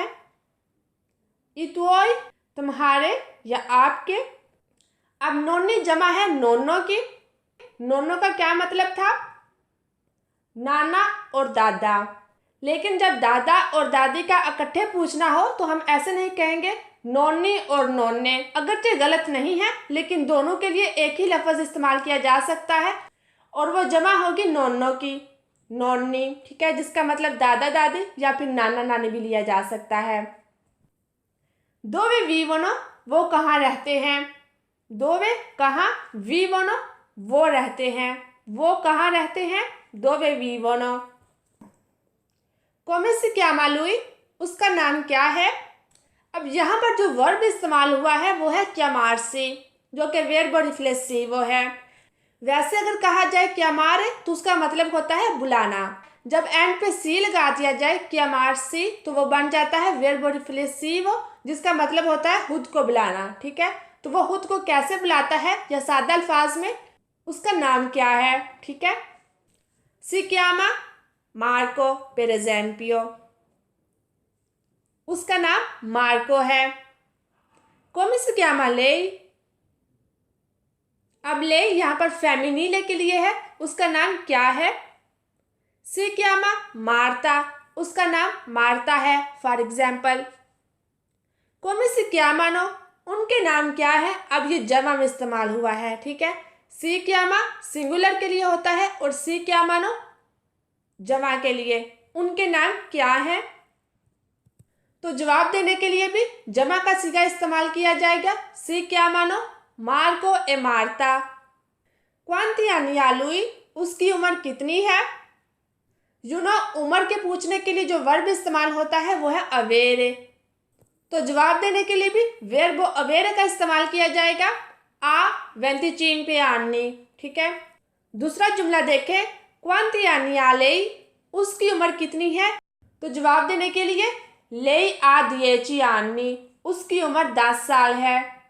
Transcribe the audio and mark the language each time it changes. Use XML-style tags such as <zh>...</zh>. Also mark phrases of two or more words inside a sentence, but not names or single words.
<it>i tuoi</it> <ur>تمہارے یا آپ کے. اب نونی جمع ہے نونو کی. نونو کا کیا مطلب تھا، نانا اور دادا. لیکن جب دادا اور دادی کا اکٹھے پوچھنا ہو تو ہم ایسے نہیں کہیں گے نونی اور نونے، اگرچہ غلط نہیں ہے لیکن دونوں کے لیے ایک ہی لفظ استعمال کیا جا سکتا ہے اور وہ جمع ہوگی نونو کی، نونی. ٹھیک ہے، جس کا مطلب دادا دادی یا پھر نانا نانی بھی لیا جا سکتا ہے.</ur> <it>dove vivono</it> <ur>وہ کہاں رہتے ہیں. dove کہاں، vivono وہ رہتے ہیں، وہ کہاں رہتے ہیں,</ur> <it>dove vivono। come si chiama lui,</it> <ur>اس کا نام کیا ہے. اب یہاں پر جو ورب استعمال ہوا ہے وہ ہے chiamarsi، جو کہ</ur> <it>verbo riflessivo</it> <ur>है। ویسے اگر کہا جائے chiamare تو اس کا مطلب ہوتا ہے بلانا. جب اینڈ پے سی لگا دیا جائے chiamarsi تو وہ بن جاتا ہے</ur> <it>verbo riflessivo,</it> <ur>جس کا مطلب ہوتا ہے خود کو بلانا. ٹھیک ہے، تو وہ خود کو کیسے بلاتا ہے یا سادہ الفاظ میں اس کا نام کیا ہے. ٹھیک ہے,</ur> <it>si chiama Marco per esempio,</it> <ur>اس کا نام مارکو ہے.</ur> <it>come si chiama lei,</it> <ur>اب لے یہاں پر فیمینیلے کے لیے ہے، اس کا نام کیا ہے.</ur> <it>si chiama</it> <ur>مارتا، اس کا نام مارتا ہے</ur> <en>for example.</en> <it>come si chiamano,</it> <ur>ان کے نام کیا ہے. اب یہ جمع میں استعمال ہوا ہے. ٹھیک ہے,</ur> <it>si chiama</it> <ur>سنگولر کے لیے ہوتا ہے اور</ur> <it>si chiamano</it> <ur>جمع کے لیے. ان کے نام کیا ہے، تو جواب دینے کے لیے بھی جمع کا صیغہ استعمال کیا جائے گا.</ur> <it>si chiamano Marco e Marta, quanti anni ha lui,</it> <ur>اس کی عمر کتنی ہے. عمر کے پوچھنے کے لیے جو ورب استعمال ہوتا ہے وہ ہے اویرے، تو جواب دینے کے لیے بھی</ur> <it>verbo avere</it> <ur>کا استعمال کیا جائے گا.</ur> <it>ha 25 anni.</it> <ur>ٹھیک ہے، دوسرا جملہ دیکھیں,</ur> <it>quanti anni ha lei,</it> <ur>اس کی عمر کتنی ہے، تو جواب دینے کے لیے</ur> <it>lei ha 10 anni,</it> <ur>اس کی عمر 10 سال ہے.</ur>